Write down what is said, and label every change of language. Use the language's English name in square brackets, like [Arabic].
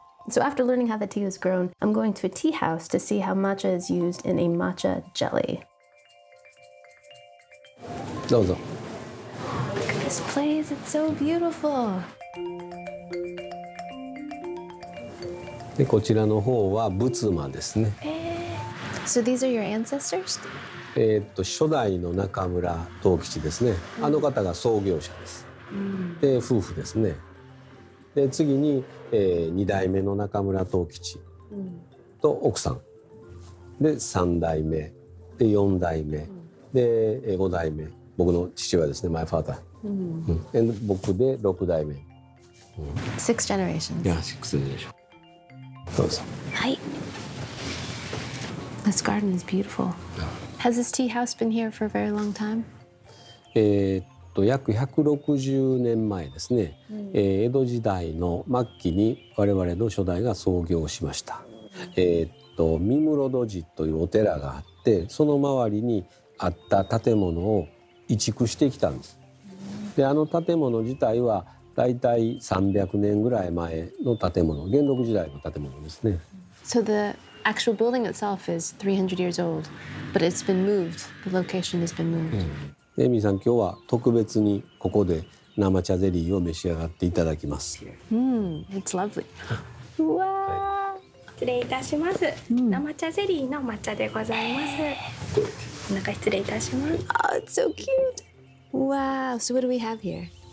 [English] So after learning how the tea is grown, I'm going to a tea house to see how matcha is used in a matcha jelly. [Japanese] どうぞ。 [English] Look at this place, it's so beautiful. [Japanese] でこちらの方は仏間ですね。 [English] So these are your ancestors? [Japanese] 初代の中村藤吉ですね。あの方が創業者です。で夫婦ですね。で次に、2代目の中村藤吉と奥さんで3代目で4代目で5代目、僕の父親ですね、 [English] my father、 [Japanese] で僕で6代目。 [English] 6 generations. [Japanese] いや、6でしょ。どうぞ。はい。 [English] This garden is beautiful. Has this tea house been here for a very long time? [Japanese] 約160年前ですね、江戸時代の末期に我々の初代が創業しました。三室戸寺というお寺があって、その周りにあった建物を移築してきたんです。で、あの建物自体はだいたい300年ぐらい前の建物、元禄時代の建物ですね。 [English] So the actual building itself is 300 years old, but it's been moved. The location has been moved. [Japanese] エミさん、今日は特別にここで生茶ゼリーを召し上がっていただきます。 [English] It's lovely. うわー。 [Japanese] 失礼いたします。生茶ゼリーの抹茶でございます。お腹失礼いたします。 [English] Oh, it's so cute. Wow. So what do we have here?